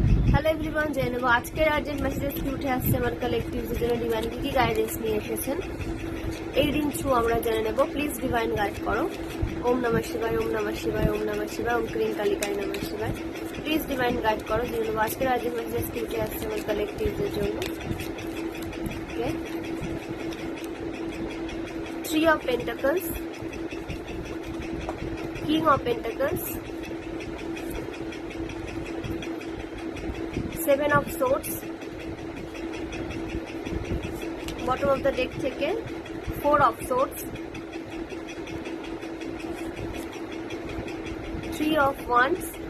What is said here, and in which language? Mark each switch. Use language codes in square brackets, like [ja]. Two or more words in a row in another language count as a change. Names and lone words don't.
[en] hello everyone, [bn] জেনে নেব আজকের [en] urgent messages [bn] কি উঠে আসছে আমার কালেক্টিভসের জন্য। ডিভাইন কি গাইডেন্স নিয়ে এসেছেন এই [en] ring through [bn] আমরা জেনে নেব। [en] please divine guide [bn] করো। [sa] ॐ नमः शिवाय, ॐ नमः शिवाय, ॐ नमः शिवाय, ॐ क्रीं कालिकाय नमः शिवाय। [en] please divine guide [bn] করো, জেনে নেব আজকের [en] urgent messages [bn] কি উঠে আসছে আমার কালেক্টিভসের জন্য। [en] ওকে, 3 of Pentacles, King of Pentacles, 7 of Swords, bottom of the deck থেকে 4 of Swords, 3 of Wands,